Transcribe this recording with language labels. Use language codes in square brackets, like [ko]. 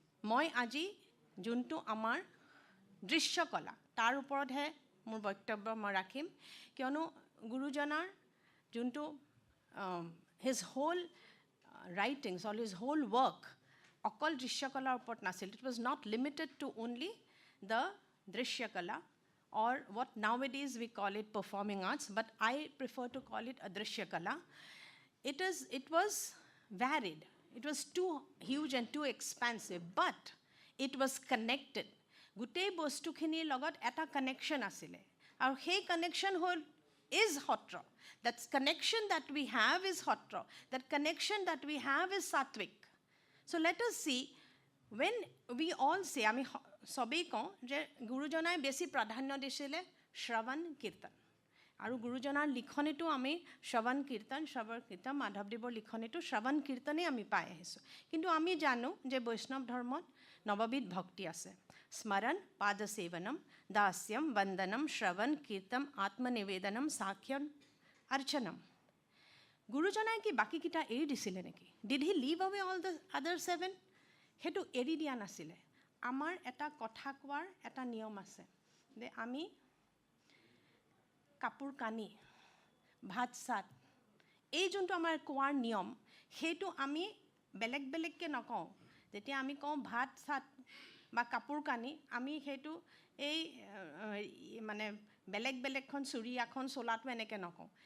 [as] মই আজি যোনটো আমাৰ দৃশ্যকলা তাৰ ওপৰতহে মোৰ বক্তব্য মই ৰাখিম কিয়নো গুৰুজনাৰ যোনটো [en] his whole writings or his whole work [as] অকল দৃশ্যকলাৰ ওপৰত নাছিল. [en] It was not limited to only the drishyakala or what nowadays we call it performing arts, but I prefer to call it a drishyakala. It was varied. It was too huge and too expansive, but it was connected. [as] Gutei bostu khini logot eta connection asile. Aru hei [en] connection is hotra. That connection that we have is hotra. That connection that we have is sattvic. So let us see, when we all say, [as] আমি সবেই কওঁ যে গুৰুজনাই বেছি প্ৰাধান্য দিছিলে শ্ৰৱণ কীৰ্তন, আৰু গুৰুজনাৰ লিখনিটো আমি শ্ৰৱণ কীৰ্তন মাধৱদেৱৰ লিখনিটো শ্ৰৱণ কীৰ্তনেই আমি পাই আহিছোঁ. কিন্তু আমি জানো যে বৈষ্ণৱ ধৰ্মত নৱবিধ ভক্তি আছে. [sa] স্মৰণ, পাদসেৱনম, দাস্যম, বন্দনম, শ্ৰৱণ, কীৰ্তন, আত্মনিবেদনম, সাখ্যম, অৰ্চনম. [as] গুৰুজনাই কি বাকীকেইটা এৰি দিছিলে নেকি? [en] Did he leave away all the other 7? [as] সেইটো এৰি দিয়া নাছিলে. আমাৰ এটা কথা কোৱাৰ এটা নিয়ম আছে যে আমি কাপোৰ কানি, ভাত চাত, এই যোনটো আমাৰ কোৱাৰ নিয়ম, সেইটো আমি বেলেগ বেলেগকৈ নকওঁ. যেতিয়া আমি কওঁ ভাত চাত বা কাপোৰ কানি, আমি সেইটো এই মানে বেলেগ বেলেগখন চুৰিয়াখন চোলাটো এনেকৈ নকওঁ.